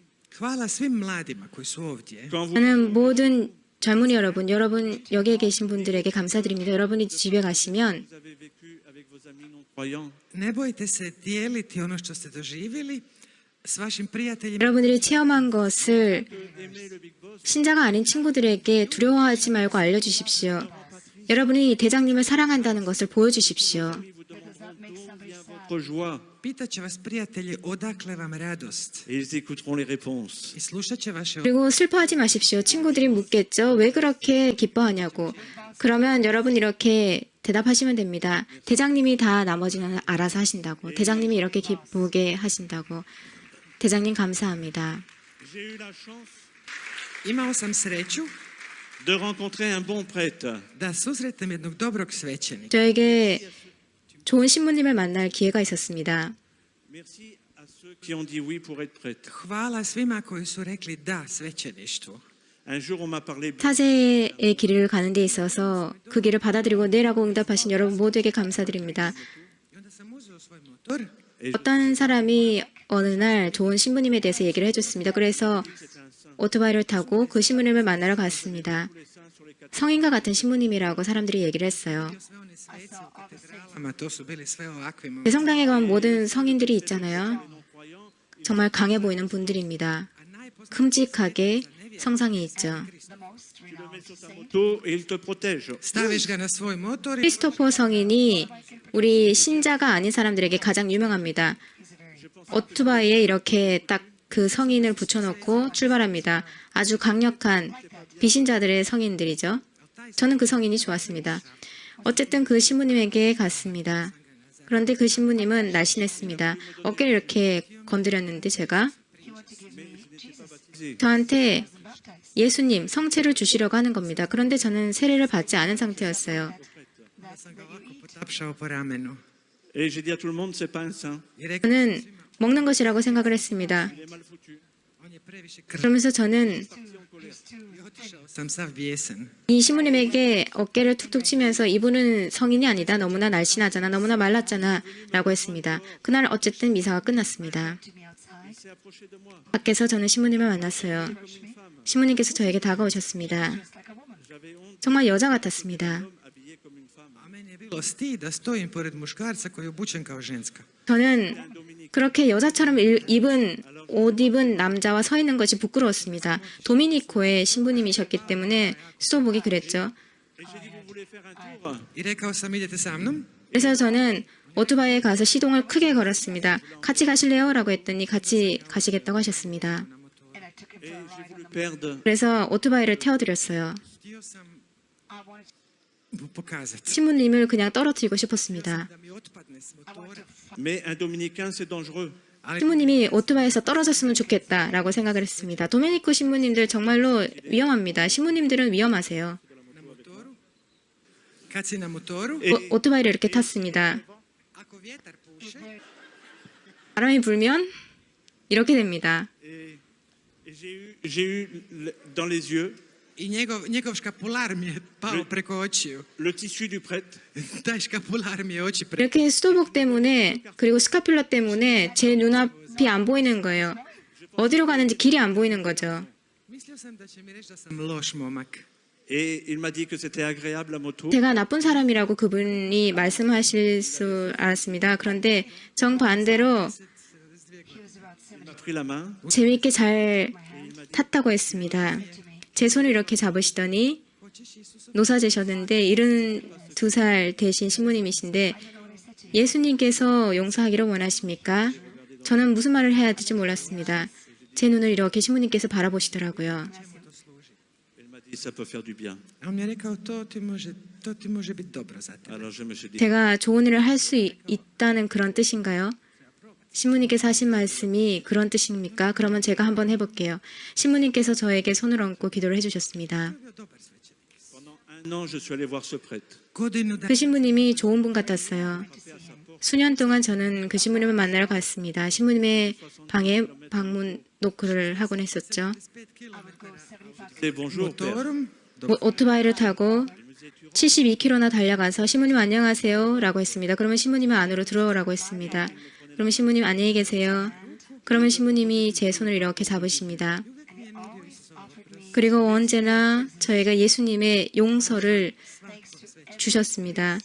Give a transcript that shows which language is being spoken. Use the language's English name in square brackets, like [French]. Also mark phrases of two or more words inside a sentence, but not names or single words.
[Croatian] hvala svim mladima koji su ovdje. [French] Quand vous [Korean] 저는 모든 젊은이 여러분 여기에 계신 분들에게 감사드립니다. 여러분이 집에 가시면 [French] avez vécu avec vos amis non croyants, [Croatian] Ne bojte se dijeliti ono što ste doživjeli s vašim prijateljima. [Korean] 여러분들이 체험한 것을 [French] aimez le [English] Big Boss. [Korean] 신자가 아닌 친구들에게 두려워하지 말고 알려주십시오. 여러분이 대장님을 사랑한다는 것을 보여주십시오. [French] Vous demanderont d'où vient votre joie [Croatian] Pitat će vas prijatelji odakle vam radost [French] et ils écouteront les réponses. [Croatian] i slušat će vaše [Korean] 그리고 슬퍼하지 마십시오. 친구들이 묻겠죠. 왜 그렇게 기뻐하냐고. 그러면 여러분 이렇게 대답하시면 됩니다. 대장님이 다 나머지는 알아서 하신다고. 대장님이 이렇게 기쁘게 하신다고. 대장님 감사합니다. [French] J'ai eu la chance [Croatian] Imao sam sreću [French] de rencontrer un bon prêtre. [Croatian] da susretem jednog dobrog svećenika. [Korean] 저에게 좋은 신부님을 만날 기회가 있었습니다. [French] Merci à ceux qui ont dit oui pour être prêtre. [Croatian] Hvala svima koji su rekli da svećeništvu. [French] Un jour, on m'a parlé [Korean] 사제의 길을 가는 데 있어서 그 길을 받아들이고 네라고 응답하신 여러분 모두에게 감사드립니다. [Croatian] I onda sam uzeo svoj motor [Korean] 어떤 사람이 어느 날 좋은 신부님에 대해서 얘기를 해줬습니다. 그래서 오토바이를 타고 그 신부님을 만나러 갔습니다. 성인과 같은 신부님이라고 사람들이 얘기를 했어요. [Croatian] sve one svece u katedralama, to su bili sve ovakvi. [Korean] 대성당에 가면 모든 성인들이 있잖아요. 정말 강해 보이는 분들입니다. 큼직하게 성상이 있죠. [French] moto et il te protège. [Croatian] Staviš ga na svoj motor i [Korean] 크리스토퍼 성인이 우리 신자가 아닌 사람들에게 가장 유명합니다. 오토바이에 이렇게 딱 그 성인을 붙여놓고 출발합니다. 아주 강력한 비신자들의 성인들이죠. 저는 그 성인이 좋았습니다. 어쨌든 그 신부님에게 갔습니다. 그런데 그 신부님은 날씬했습니다. 어깨를 이렇게 건드렸는데 제가 저한테 예수님 성체를 주시려고 하는 겁니다. 그런데 저는 세례를 받지 않은 상태였어요. [Croatian] sam ga ovako potapšao po ramenu. [French] Et j'ai dit à tout le monde, c'est pas un saint. [Croatian] I rekao, [Korean] 저는 먹는 것이라고 생각을 했습니다. [French] Il est mal foutu. [Croatian] on je previše krv. [Korean] 그러면서 저는 [Croatian] I otišao sam sav bijesan. [Korean] 이 신부님에게 어깨를 툭툭 치면서 이분은 성인이 아니다. 너무나 날씬하잖아. 너무나 말랐잖아. 라고 했습니다. 그날 어쨌든 미사가 끝났습니다. [French] Il s'est approché de moi. [Korean] 밖에서 저는 신부님을 만났어요. 신부님께서 저에게 다가오셨습니다. [French] J'avais honte [Korean] 정말 여자 같았습니다. [French] d'homme habillé comme une femme. [Croatian] A meni je bilo stid da stojim pored muškarca koji je obučen kao ženska. [Korean] 저는 그렇게 여자처럼 옷 입은 남자와 서 있는 것이 부끄러웠습니다. 도미니코의 신부님이셨기 때문에 수도복이 그랬죠. [French] Et j'ai dit, vous voulez faire un tour? [Croatian] I rekao sam, idete sa mnom? [Korean] 그래서 저는 오토바이에 가서 시동을 크게 걸었습니다. 같이 가실래요? 라고 했더니 같이 가시겠다고 하셨습니다. [French] Et j'ai voulu perdre. [Korean] 그래서 오토바이를 태워드렸어요. [Croatian] Htio sam mu pokazati [Korean] 신부님을 그냥 떨어뜨리고 싶었습니다. [Croatian] da mi otpadne s motora. [French] Mais un dominicain, c'est dangereux. [Croatian] Ali [Korean] 신부님이 오토바이에서 떨어졌으면 좋겠다라고 생각을 했습니다. 도메니코 신부님들 정말로 위험합니다. 신부님들은 위험하세요. [Croatian] na motoru, kad si na motoru, [Korean] 오토바이를 이렇게 탔습니다. [Croatian] ako vjetar puše, [Korean] 바람이 불면 이렇게 됩니다. [French] Et j'ai eu dans les yeux [Croatian] i njegov škapular mi je pao preko očiju. [French] le tissu du prêtre. [Croatian] Taj škapular mi je oči [Korean] 이렇게 수도복 때문에 그리고 스카퓰러 때문에 제 눈앞이 안 보이는 거예요. 어디로 가는지 길이 안 보이는 거죠. [Croatian] Mislio sam da će mi reći da sam loš momak. [French] Et il m'a dit que c'était agréable la moto. [Korean] 제가 나쁜 사람이라고 그분이 말씀하실 수 알았습니다. 그런데 정반대로 [French] m'a pris la main [Korean] 재미있게 잘 탔다고 했습니다. 제 손을 이렇게 잡으시더니 노사제셨는데 72살 되신 신부님이신데 예수님께서 용서하기를 원하십니까? 저는 무슨 말을 해야 될지 몰랐습니다. 제 눈을 이렇게 신부님께서 바라보시더라고요. [French] elle m'a dit ça peut faire du bien. [Croatian] A on mi je rekao, to ti može biti dobro za tebe. [French] Alors je me suis dit [Korean] 제가 좋은 일을 할 수 있다는 그런 뜻인가요? 신부님께서 하신 말씀이 그런 뜻입니까? 그러면 제가 한번 해볼게요. 신부님께서 저에게 손을 얹고 기도를 해주셨습니다. [French] pendant 1 an je suis allé voir ce prêtre. [Croatian] Godinu [Korean] 그 신부님이 좋은 분 같았어요. 수년 동안 저는 그 신부님을 만나러 갔습니다. 신부님의 방에 방문 노크를 하곤 했었죠. [French] Et bonjour père. [Croatian] motorom, [Korean] 오토바이를 타고 72km나 달려가서 신부님 안녕하세요 라고 했습니다. 그러면 신부님은 안으로 들어오라고 했습니다. 그러면 신부님 안녕히 계세요. 그러면 신부님이 제 손을 이렇게 잡으십니다. 그리고 언제나 저희가 예수님의 용서를 주셨습니다.